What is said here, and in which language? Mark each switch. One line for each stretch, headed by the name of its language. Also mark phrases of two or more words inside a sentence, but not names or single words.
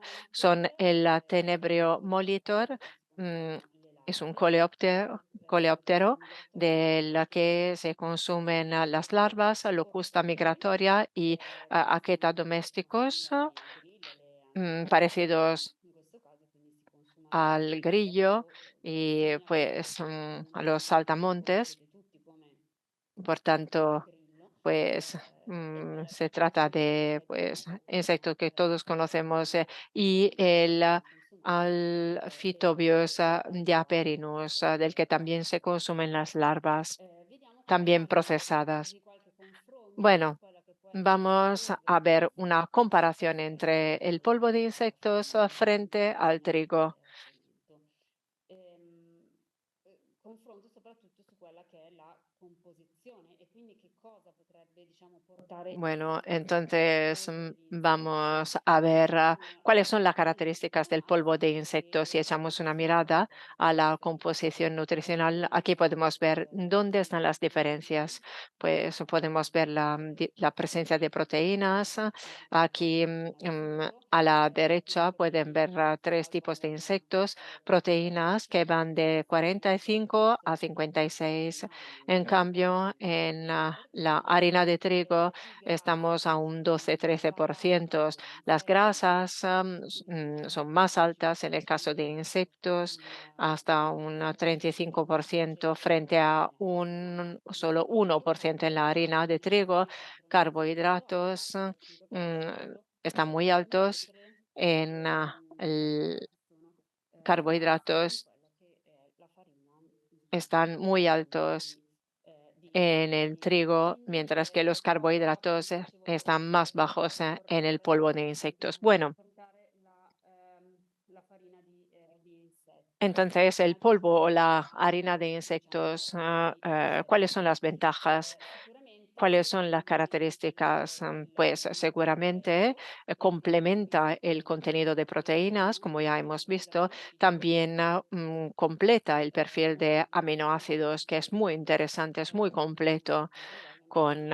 Spanish: Son el Tenebrio molitor, mm, es un coleóptero de que se consumen las larvas, Locusta migratoria y Aqueta domesticus, parecidos al grillo y
Italian: bisogna
Spanish: pues a los saltamontes.
Italian: conoscere tutti come
Spanish: Por
Italian: il
Spanish: tanto,
Italian: grillo,
Spanish: pues se trata de pues insectos que todos conocemos y el Alphytobius diaperinus, del que también se consumen las larvas,
Italian: vediamo
Spanish: también
Italian: qualche
Spanish: procesadas.
Italian: di qualche confronto su
Spanish: Bueno,
Italian: quella che può essere la
Spanish: vamos a
Italian: polvere di
Spanish: ver una
Italian: insetto
Spanish: comparación entre
Italian: rispetto
Spanish: el polvo de
Italian: alla
Spanish: insectos
Italian: farina
Spanish: frente
Italian: di
Spanish: al trigo.
Italian: fermento. Ehm, confronto soprattutto su quella che è la composizione e quindi che cosa potrebbe, diciamo, portare
Spanish: Bueno,
Italian: la
Spanish: entonces
Italian: polvere di insetto
Spanish: vamos a ver
Italian: con
Spanish: cuáles son las
Italian: quelli che
Spanish: características
Italian: sono
Spanish: del polvo de
Italian: acidi
Spanish: insectos. Si
Italian: che
Spanish: echamos una
Italian: sono
Spanish: mirada a la
Italian: presenti
Spanish: composición nutricional,
Italian: all'interno
Spanish: aquí podemos ver
Italian: del
Spanish: dónde están
Italian: polvo
Spanish: las
Italian: di insetto.
Spanish: diferencias. Pues podemos ver la presencia de proteínas. Aquí
Italian: Appunto,
Spanish: a la derecha pueden
Italian: quindi
Spanish: ver tres tipos de insectos, proteínas que van de 45 a 56. En cambio, en la harina de trigo estamos a un 12-13%. Las grasas son más altas en el caso de insectos, hasta un 35% frente a un solo 1% en la harina de trigo. Carbohidratos están muy altos en
Italian: sono bassi su
Spanish: carbohidratos
Italian: quella che è la farina
Spanish: están muy altos en el
Italian: insetto.
Spanish: trigo,
Italian: Quindi
Spanish: mientras que los carbohidratos están más bajos en el polvo de insectos. Bueno,
Italian: portare la farina di insetto.
Spanish: entonces el
Italian: Altri
Spanish: polvo o la
Italian: aspetti,
Spanish: harina de
Italian: diciamo,
Spanish: insectos,
Italian: positivi.
Spanish: ¿cuáles son las ventajas?
Italian: Sicuramente
Spanish: ¿Cuáles son las características? Pues
Italian: il
Spanish: seguramente complementa el contenido de proteínas, como ya hemos visto. También completa el perfil de aminoácidos, que es muy interesante, es muy completo con,